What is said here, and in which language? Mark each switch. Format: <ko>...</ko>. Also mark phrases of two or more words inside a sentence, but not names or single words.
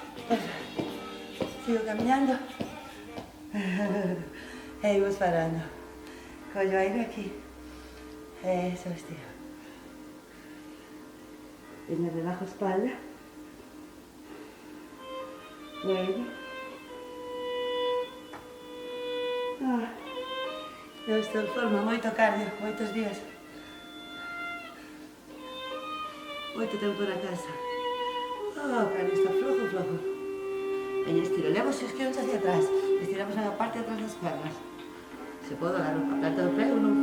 <gl>Sigo caminando. E imos parando. Collo aire aquí. Eso, estiro.</gl> <es>Y me relajo espalda. Luego.</es> <gl>Eu estou en forma, moito cardio, moitos días. Moito tempo na casa. Cardio</gl> <es>está flojo, flojo.</es> <gl>Veña, estiro, levo os isquios</gl> <es>hacia atrás.</es> <gl>Estiramos na parte de atrás das pernas. Se podo dar a planta do pé ou non.</gl>